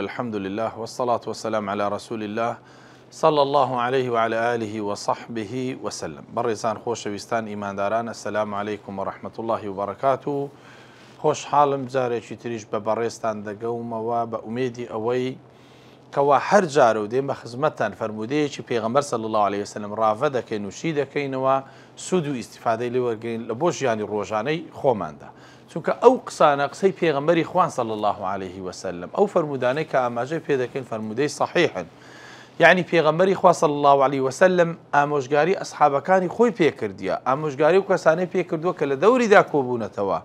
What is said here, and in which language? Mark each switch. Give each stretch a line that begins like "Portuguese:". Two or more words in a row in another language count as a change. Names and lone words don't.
Arabic: الحمد لله والصلاة والسلام على رسول الله صلى الله عليه وعلى آله وصحبه وسلم.
Central Kurdish: بەڕێزان خۆشەویستان ئیمانداران،
Arabic: السلام عليكم ورحمة الله وبركاته.
Central Kurdish: خۆشحاڵم جارێکی تریش بە بەڕێزتان دەگەومەوە بە ئومێدی ئەوەی کەوا هەر جارە و دێمە خزمەتتان فەرمودەیەکی پێغەمبەر صلی
Arabic: الله عليه وسلم
Central Kurdish: ڕاڤە دەکەین و شی دەکەینەوە سود و ئیستیفادەی لێ وەرگین لە بۆ ژیانی ڕۆژانەی خۆماندا، چونکە ئەو قسانە قسەی پێغەمبەری خوان
Arabic: صلی الله عليه وسلم،
Central Kurdish: ئەو فەرمودانەی کە ئاماژەی پێ دەکەین فەرمودەی صحیحن، یعنی پێغەمبەری خوا
Arabic: صلی الله عليه وسلم
Central Kurdish: ئامۆژگاری ئەسحابەکانی خۆی پێکردیە، ئامۆژگاری و کەسانەی پێکردووە کە لە دەوریدا کۆبوونەتەوە.